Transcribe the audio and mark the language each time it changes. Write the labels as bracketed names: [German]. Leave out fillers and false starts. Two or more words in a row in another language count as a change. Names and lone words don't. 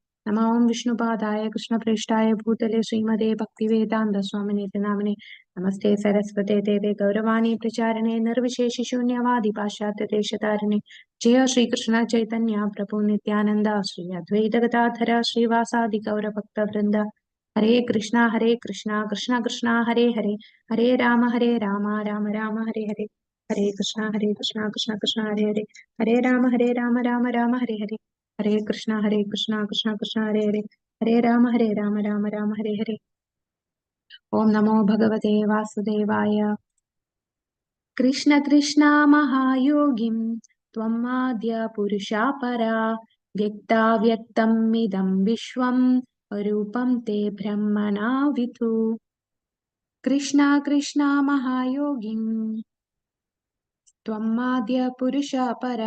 [Sanskrit] നമോ വിഷ്ണുപാദായ കൃഷ്ണപ്രേഷ്ഠായ ഭൂതലെ ശ്രീമതേ ഭക്തിവേദാന്ത സ്വാമിനീതി നാമിനെ. നമസ്തേ സരസ്വതേ ദേവേ ഗൗരവാണി പ്രചാരണേ നിർവിശേഷശൂന്യവാദി പാശ്ചാത്യദേശതാരിണേ. ജയ ശ്രീകൃഷ്ണ ചൈതന്യ പ്രഭു നിത്യാനന്ദ ശ്രീ അദ്വൈത ഗദാധര ശ്രീവാസാദി ഗൗരഭക്തവൃന്ദ. ഹരേ കൃഷ്ണ കൃഷ്ണ കൃഷ്ണ ഹരേ ഹരേ. ഹരേ രാമ രാമ രാമ ഹരേ ഹരേ. ഹരേ കൃഷ്ണ കൃഷ്ണ കൃഷ്ണ ഹരേ ഹരേ. ഹരേ രാമ രാമ രാമ ഹരേ ഹരേ. ഹരേ കൃഷ്ണ കൃഷ്ണ കൃഷ്ണ ഹരേ ഹരേ. ഹരേ രാമ രാമ ഹരേ ഹരേ. ഓം നമോ ഭഗവതേ വാസുദേവായ. കൃഷ്ണ കൃഷ്ണ മഹായോഗിം ത്വം ആദ്യ പുരുഷാ പരാ. വ്യക്താവ്യക്തം ഇദം വിശ്വം രൂപം തേ ബ്രഹ്മണാ വിധു. കൃഷ്ണ കൃഷ്ണ മഹായോഗിം ത്വമാദ്യ പുരുഷ പരാ.